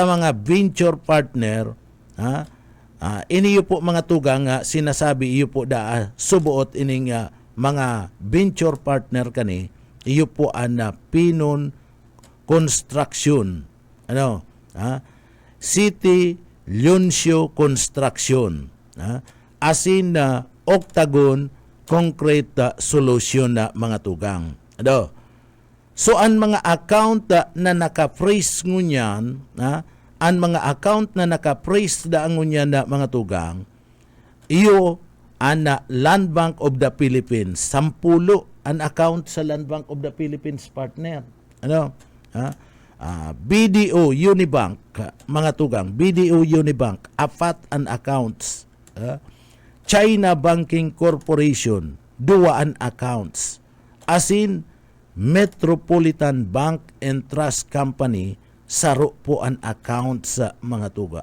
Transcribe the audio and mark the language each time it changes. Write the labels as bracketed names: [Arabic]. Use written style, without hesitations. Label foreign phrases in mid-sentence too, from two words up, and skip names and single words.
[Bikol] mga [English] venture partner, [Bikol] iniyo po mga tugang, sinasabi iyo po da, subuot ining mga [English] venture partner [Bikol] kani, iyo po ang Pinon Construction, City Leoncio Construction, asin na Octagon Concrete Solution na mga tugang. So, ang mga account na naka-freeze ngunyan, ang mga account na naka-freeze da ngunyan na mga tugang, iyo ang Land Bank of the Philippines. 10 ang account sa Land Bank of the Philippines partner. BDO Unibank, mga tugang, BDO Unibank, 4 ang accounts. China Banking Corporation, 2 ang accounts. Asin, Metropolitan Bank and Trust Company, saro po ang account sa mga tugang.